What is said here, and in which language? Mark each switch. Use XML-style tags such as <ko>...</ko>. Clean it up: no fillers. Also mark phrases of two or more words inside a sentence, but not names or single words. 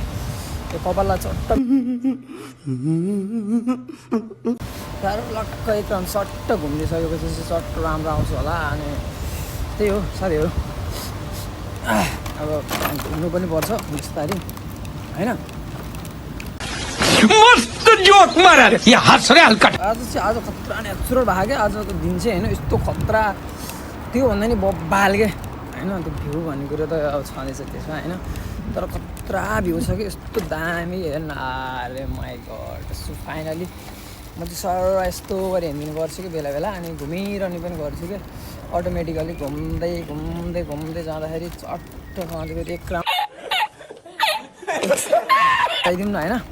<ne>त्यो कपाललाई चट्ट साह्रो लक्क एकदम सट्ट घुमिदिइसकेपछि चाहिँ चट्ट राम्रो आउँछ होला। अनि त्यही हो साथीहरू, अब घुम्नु पनि पर्छ बिस्तारै होइन।</ne> <hi>मस्त जोक मारा ये हंस रहे हल्का।</hi> <ne>आज खतरा नेचुरल भएको क्या आजको दिन चाहिँ होइन। यस्तो खतरा त्योभन्दा नि बब्बाल के होइन। त्यो भ्यू भन्ने कुरो त अब छँदैछ त्यसमा होइन, तर खतरा भ्यू छ कि यस्तो दामी हेर्न। अरे</ne> <en>my god, so finally</en> <ne>म चाहिँ सर यस्तो गरी हिँड्ने गर्छु कि बेला बेला, अनि घुमिरहने पनि गर्छु कि अटोमेटिकली घुम्दै घुम्दै घुम्दै जाँदाखेरि चट्ट फेरि एक राउन्ड आइदिउँ न होइन।</ne>